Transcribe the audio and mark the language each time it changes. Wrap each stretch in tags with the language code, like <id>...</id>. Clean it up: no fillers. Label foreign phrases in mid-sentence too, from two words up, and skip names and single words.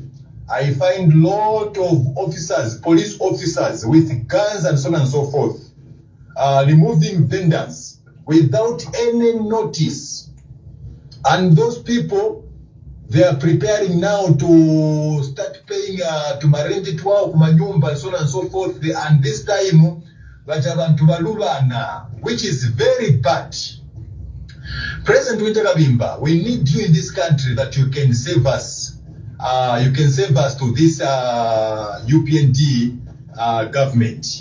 <en>I find lot of officers, police officers with guns and so on and so forth, removing vendors without any notice. And those people, they are preparing now to start paying to</en> <bem>marenti twao kumanyumba</bem> <en>and so on and so forth. And this time, which is very bad. President Wynter Kabimba, we need you in this country that you can save us. You can save us to this UPND government.</en>